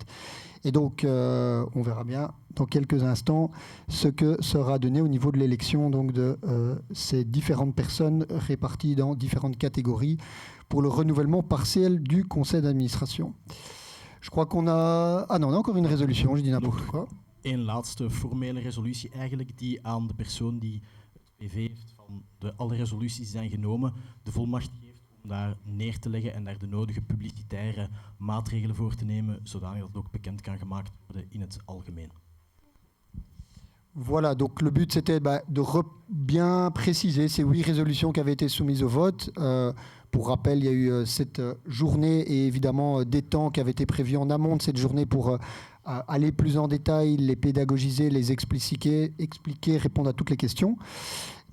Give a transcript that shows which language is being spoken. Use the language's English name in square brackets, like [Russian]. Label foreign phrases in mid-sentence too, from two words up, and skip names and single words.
[French] Et donc, on verra bien dans quelques instants ce que sera donné au niveau de l'élection donc de ces différentes personnes réparties dans différentes catégories pour le renouvellement partiel du conseil d'administration. Je crois qu'on a... Ah non, on a encore une résolution, je dis n'importe quoi. [Dutch] Een laatste formele resolutie eigenlijk die aan de persoon die het PV heeft van alle resoluties die zijn genomen, de volmacht geeft om daar neer te leggen en daar de nodige publicitaire maatregelen voor te nemen, zodanig dat het ook bekend kan gemaakt worden in het algemeen. [French] Voilà, donc le but c'était de bien préciser ces 8 résolutions qui avaient été soumises au vote. Pour rappel, il y a eu cette journée et évidemment des temps qui avaient été prévus en amont de cette journée pour aller plus en détail, les pédagogiser, les expliquer, répondre à toutes les questions.